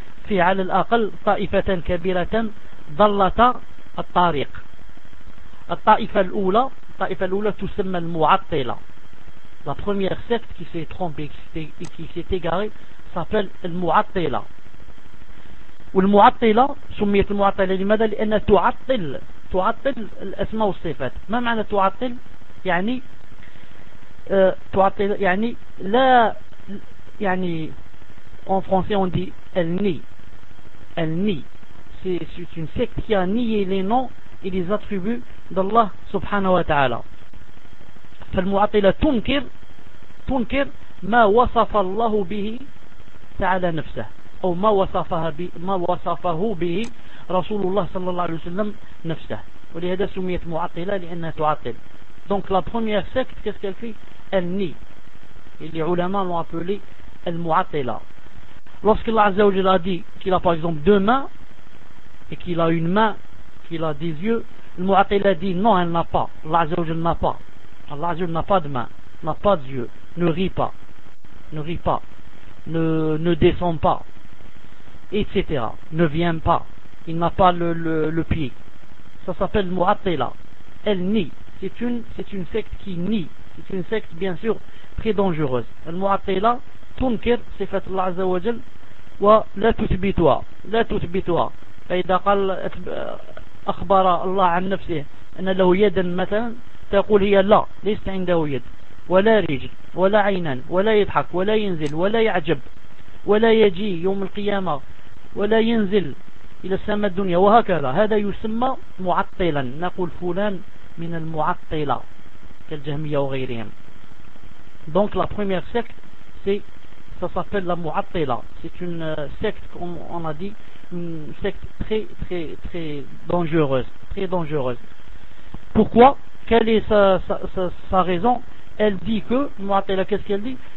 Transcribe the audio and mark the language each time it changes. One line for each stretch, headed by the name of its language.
Arabic: في على الأقل طائفة كبيرة ضلت الطريق. الطائفة الأولى تسمى المعطلة.
French: La première secte qui s'est trompée et qui s'est égarée s'appelle المعطلة.
Arabic: والمعطلة سميت المعطلة لماذا؟ لأنها تعطل الأسماء والصفات. ما معنى تعطل؟ يعني تعطل يعني لا يعني
French: en français on dit elle nie. C'est une secte qui a nié les noms et les attributs d'Allah subhanahu wa ta'ala.
Arabic: فالمعطلة تنكر ما وصف الله به تعالى نفسه أو ما وصفه به رسول الله صلى الله عليه وسلم نفسه. ولهذا سميت معطلة لأنها تعطل.
French: Donc la première secte, qu'est-ce qu'elle fait? Elle nie. Et les ulama l'ont appelé المعطلة. Lorsque Allah Azza wa Jalla a dit qu'il a par exemple deux mains et qu'il a une main, qu'il a des yeux, le mu'attil a dit non, elle n'a pas. Allah Azza wa Jalla n'a pas. Allah Azza wa Jalla n'a pas de main, n'a pas d'yeux, ne rit pas, ne descend pas, etc. Ne vient pas, il n'a pas le pied. Ça s'appelle mu'attila. Elle nie. C'est une secte qui nie. C'est une secte bien sûr très dangereuse.
Arabic: Le mu'attila تنكر صفة الله عز وجل ولا تثبتها لا تثبتها. فإذا قال أخبر الله عن نفسه أن له يدا مثلا تقول هي لا ليست عنده يد ولا رجل ولا عينا ولا يضحك ولا ينزل ولا يعجب ولا يجي يوم القيامة ولا ينزل إلى السماء الدنيا وهكذا. هذا يسمى معطلا. نقول فلان من المعطلة كالجهمية وغيرهم.
French: Donc la première secte c'est ça s'appelle la Mu'attila. C'est une secte, comme on a dit, une secte très très très dangereuse, très dangereuse. Pourquoi? Quelle est sa raison? Elle dit que Mu'attila, qu'est-ce qu'elle dit?